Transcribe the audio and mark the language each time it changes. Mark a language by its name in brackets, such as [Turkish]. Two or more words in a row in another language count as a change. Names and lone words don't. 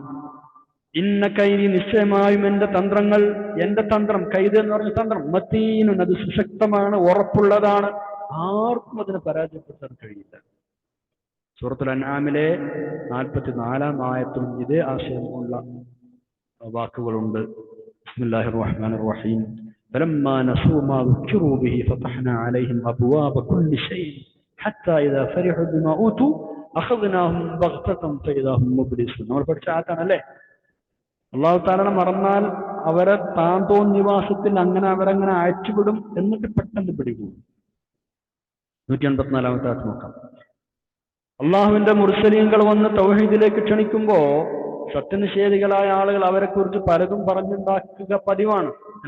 [Arabic] إن كيدي, [Malayalam] നിശ്ചയമായും എന്റെ തന്ത്രങ്ങൾ, എന്റെ തന്ത്രം, കൈദ് എന്ന് പറഞ്ഞ തന്ത്രം, മതീനുൻ, അത് സുശക്തമാണ്, ഉറപ്പുള്ളതാണ്, ആർക്കും അതിനെ പരാജയപ്പെടുത്താൻ കഴിയില്ല. സൂറത്തുൽ അൻആമിലെ 44-ാം ആയത്തിലും ഇതേ ആശയമുള്ള വാക്കുകളുണ്ട്. [Arabic] بسم الله الرحمن الرحيم. فلما نسوا ما ذكروا به فتحنا عليهم أبواب كل شيء حتى إذا فرحوا بما أوتوا أخذناهم بغتة فإذا هم مبلسون. [Malayalam] നമ്മൾ പഠിച്ച ആയത്താണല്ലേ. അള്ളാഹു താല മറന്നാൽ അവരെ താൻ തോന്നിവാസത്തിൽ അവരങ്ങനെ അയച്ചുവിടും, എന്നിട്ട് പെട്ടെന്ന് പിടികൂടും. 184 നോക്കാം. അള്ളാഹുവിന്റെ മുർസലീങ്ങൾ വന്ന് തൗഹീദിലേക്ക് ക്ഷണിക്കുമ്പോ സത്യനിഷേധികളായ ആളുകൾ അവരെക്കുറിച്ച് പലതും പറഞ്ഞുണ്ടാക്കുക പതിവാണ്, അല്ലെ?